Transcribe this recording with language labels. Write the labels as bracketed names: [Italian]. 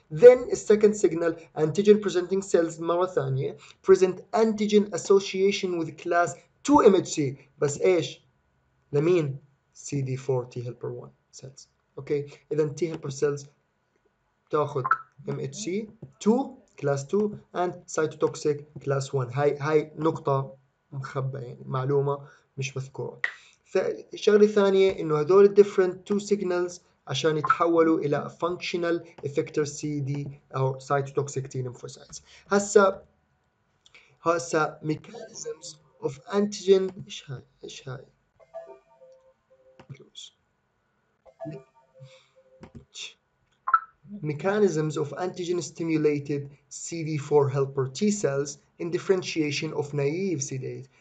[English] Then second signal antigen presenting cells [Arabic] مرة ثانية [English] present antigen association with class 2 MHC بس إيش لمين CD4 T helper 1 cells. Okay إذا T helper cells تاخذ MHC 2 class 2 and cytotoxic class 1. [Arabic] هاي نقطة مخبأة يعني معلومة مش مذكورة. الشغلة الثانية إنه هذول [English] different two signals عشان يتحولوا إلى functional effector CD أو cytotoxic T lymphocytes. هسا mechanisms of antigen إيش هاي mechanisms of antigen-stimulated CD4 helper T cells in differentiation of naive CD8.